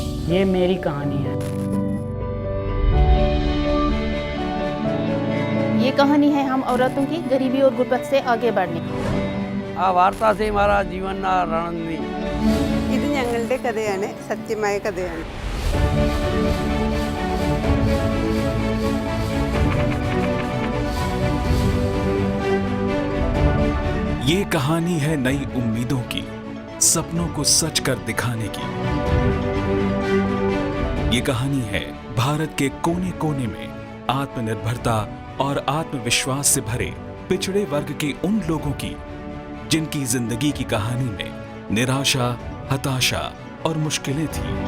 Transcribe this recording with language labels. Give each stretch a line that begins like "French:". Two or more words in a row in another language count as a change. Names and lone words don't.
Hindi: ये मेरी कहानी है। ये कहानी है हम औरतों की गरीबी और गुर्बत से आगे बढ़ने की। ആ വാർത്താ സേമാര ജീവൻ രണന്നി
Malayalam: ഇത് ഞങ്ങളുടെ കഥയാണ്, സത്യമായ കഥയാണ്.
Hindi: ये कहानी है नई उम्मीदों की, सपनों को सच कर दिखाने की। ये कहानी है भारत के कोने कोने में आत्मनिर्भरता और आत्मविश्वास से भरे पिछड़े वर्ग के उन लोगों की जिनकी जिंदगी की कहानी में निराशा, हताशा और मुश्किलें थी।